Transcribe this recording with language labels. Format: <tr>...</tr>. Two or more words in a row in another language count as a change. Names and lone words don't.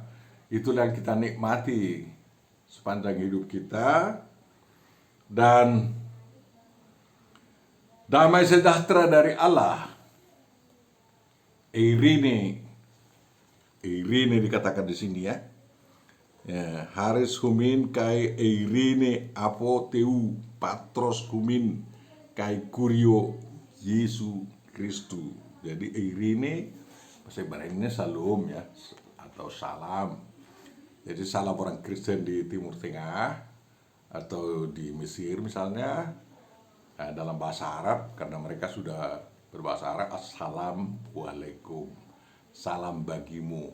<id>Itulah yang kita nikmati sepanjang hidup kita. Dan damai sejahtera dari Allah, Eirene dikatakan di sini ya.</id> <el>Χάρις ὑμῖν καὶ εἰρήνη ἀπὸ θεοῦ πατρὸς ἡμῶν καὶ κυρίου Ἰησοῦ Χριστοῦ.</el> <id>Jadi Irene bahasa Ibraninya Shalom ya, atau salam. Jadi salam orang Kristen di Timur Tengah atau di Mesir misalnya, dalam bahasa Arab, karena mereka sudah berbahasa Arab, Assalamualaikum, salam bagimu.</id>